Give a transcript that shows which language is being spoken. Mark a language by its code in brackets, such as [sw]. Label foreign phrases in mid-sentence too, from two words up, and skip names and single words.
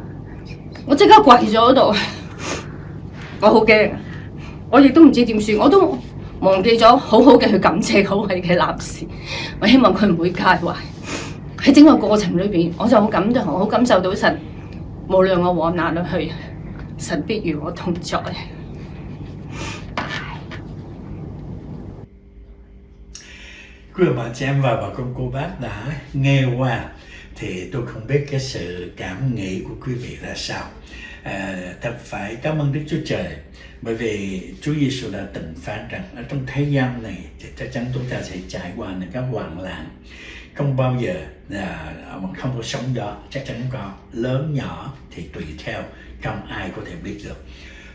[yue] 我即刻跪咗喺度，我好驚，我亦都唔知點算，我都忘記咗好好嘅去感謝嗰位嘅男士，我希望佢唔會介懷。喺整個過程裏邊，我就好感動，好感受到神，無論我往哪裏去，神必與我同在。 [vi] Quý ông bà chị em và bà con cô bác đã nghe qua thì tôi không biết cái sự cảm nghĩ của quý vị ra sao. Thật phải cảm ơn Đức Chúa Trời, bởi vì Chúa Giêsu đã từng phán rằng ở trong thế gian này thì chắc chắn chúng ta sẽ trải qua những cái hoạn nạn, không bao giờ mà không có sóng gió, chắc chắn có, lớn nhỏ thì tùy theo, không ai có thể biết được.